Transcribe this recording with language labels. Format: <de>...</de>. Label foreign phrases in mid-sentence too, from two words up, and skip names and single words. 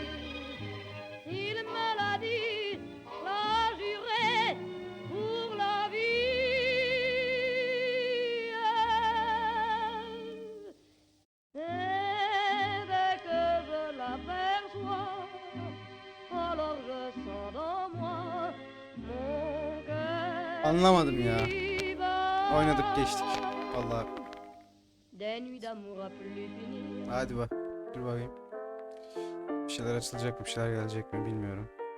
<fr>Il me l'a dit, l'a juré pour la vie. Et dès que je l'aperçois, alors je sens dans moi mon cœur.</fr> <tr>Anlamadım ya. Oynadık geçtik. Vallahi.</tr> <fr>Des nuits d'amour à plus finir.</fr> <tr>Hadi bak. Dur bakayım. Bir şeyler açılacak mı? Bir şeyler gelecek mi bilmiyorum.</tr>